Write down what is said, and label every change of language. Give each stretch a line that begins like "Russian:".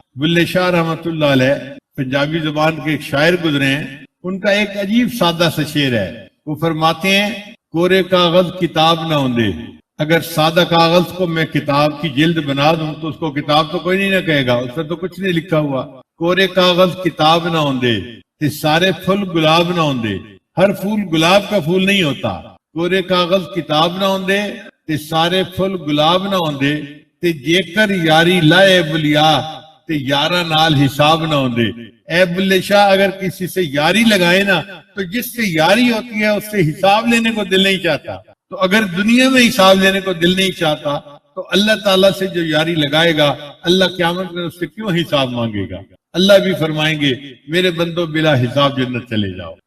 Urdu: بلے شاہ رحمۃ اللہ علیہ پنجابی زبان کے ایک شاعر گزرے ہیں، ان کا ایک عجیب سادہ سا شعر ہے. وہ فرماتے ہیں
Punjabi: کورے کاغذ کتاب نہ ہوندے.
Urdu: اگر سادہ کاغذ کو میں کتاب کی جلد بنا دوں تو اس کو کتاب تو کوئی نہیں نہ کہے گا, اس پر تو کچھ نہیں لکھا ہوا.
Punjabi: کورے کاغذ کتاب نہ ہوندے تے سارے پھل گلاب نہ ہوندے.
Urdu: ہر پھول گلاب کا پھول نہیں ہوتا.
Punjabi: کورے کاغذ کتاب نہ ہوندے تے سارے پھل گلاب نہ ہوندے تے جے کر یاری لائے بلیا تے یارہ نال حساب نہ ہوندے.
Urdu: اے بلے شاہ اگر کسی سے یاری لگائے نا تو جس سے یاری ہوتی ہے اس سے حساب لینے کو دل نہیں چاہتا. تو اگر دنیا میں حساب لینے کو دل نہیں چاہتا تو اللہ تعالیٰ سے جو یاری لگائے گا اللہ قیامت میں اس سے کیوں حساب مانگے گا. اللہ بھی فرمائیں گے میرے بندوں بلا حساب جنت چلے جاؤ.